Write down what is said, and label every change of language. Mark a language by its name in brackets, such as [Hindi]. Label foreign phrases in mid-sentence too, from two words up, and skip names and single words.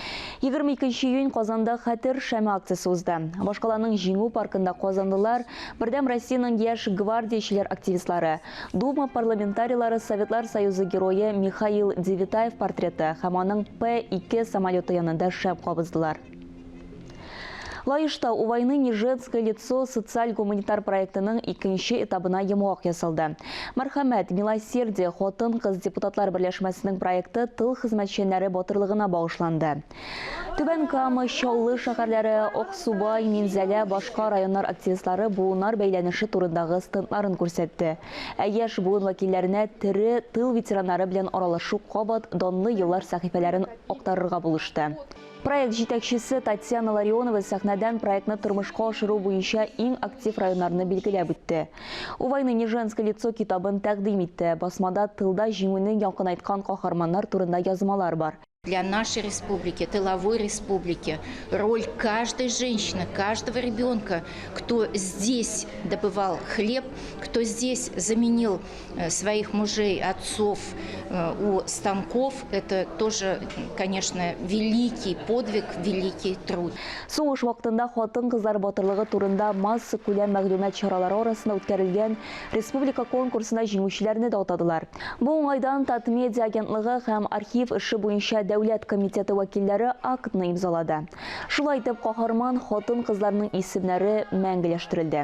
[Tatar] 22 июнь Казанда хәтер шәме акциясе узды. Башкаланың җиңү паркында казанлылар бердәм Россиянең яшь гвардиячеләр активистлары, Дума парламентарийлары, Советлар Союзы герое Михаил Девитаев портреты һәм аның П-2 самолеты янында шәм кабыздылар. Лаишта у войны не женское лицо социаль-гуманитар проектының икенче этабына йомгак ясалды. Мәрхәмәт, милосердие, хатын-кыз депутатлар берләшмәсенең проекты тыл хезмәтчәннәре батырлыгына багышланды. Түбән Кама, Чаллы шәһәрләре, Аксубай, Минзәлә, башка районнар активистлары буыннар бәйләнеше турындагы стендларын күрсәтте. Яшь буын вәкилләренә тере тыл ветераннары белән аралашу кабат данлы еллар сәхифәләрен актарырга булышты. Проект җитәкчесе Татьяна Ларионова сәхнәдән проектны тормышка ашыру буенча иң актив районнарны билгеләп үтте. У войны не женское лицо китабын тәкъдим итте. Басмада тылда җиңүне якын айткан каһарманнар турында язмалар бар. [Russian] Для нашей республики, тыловой республики, роль каждой женщины, каждого ребенка, кто здесь добывал хлеб, кто здесь заменил своих мужей, отцов у станков, это тоже, конечно, великий подвиг, великий труд. [Tatar] Сугыш вакытында хатын-кызлар батырлыгы турында масса күләм мәгълүмат чаралары арасында үткәрелгән республика конкурсына җиңүчеләрне дә атадылар. Бу уңайдан Татмедиа агентлыгы һәм архив эше буенча Дәүләт комитеты вәкилләре актны имзалады. Шулай итеп, каһарман хатын-кызларның исемнәре мәңгеләштерелде.